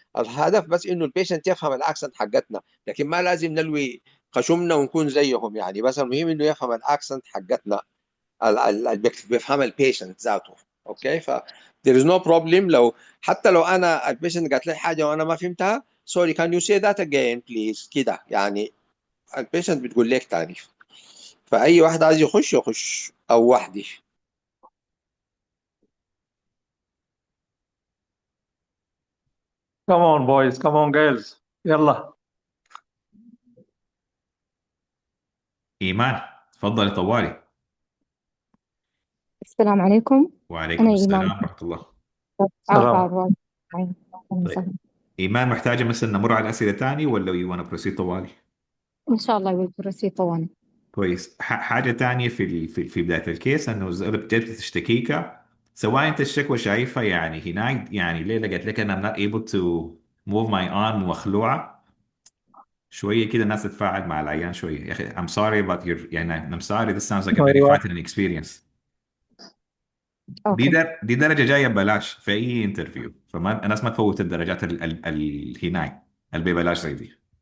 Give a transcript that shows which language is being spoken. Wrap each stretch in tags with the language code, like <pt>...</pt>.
<ar>الهدف بس انه البيشنت يفهم الاكسنت حقتنا، لكن ما لازم نلوي خشمنا ونكون زيهم يعني، بس المهم انه يفهم الاكسنت حقتنا، بيفهم البيشنت ذاته.</ar> <en>Okay, ف there is no problem.</en> <ar>حتى لو انا البيشنت قالت لي حاجه وانا ما فهمتها،</ar> <en>sorry can you say that again please،</en> <ar>كده يعني البيشنت بتقول لك تاني. فاي واحد عايز يخش يخش او وحدي.</ar> <en>Come on boys, come on girls.</en> <ar>يلا. ايمان، تفضلي طوالي. السلام عليكم. وعليكم أنا إيمان. السلام ورحمه الله. سلام. عارفة. أهلا طيب، وسهلا. ايمان محتاجه مثلا نمر على الاسئله تاني ولا يو وانا بروسيد طوالي؟ إن شاء الله يوفر طوال. كويس. حاجه تانية في بدايه الكيس، انه جت تشتكيك، سواء انت الشكوى شايفها يعني هناك، يعني ليلى قالت لك انا</ar> <en>I'm not able to move my arm</en> <ar>مخلوعه، شويه كده الناس تتفاعل مع العيان شويه. يا اخي</ar> <en>I'm sorry but you're يعني I'm sorry this sounds like a very</en> <ar>أيوة.</ar> <en>frightening experience. Okay.</en> <ar>دي درجه جايه ببلاش في اي انترفيو، فما الناس ما تفوت الدرجات هناك اللي ببلاش زي دي.</ar>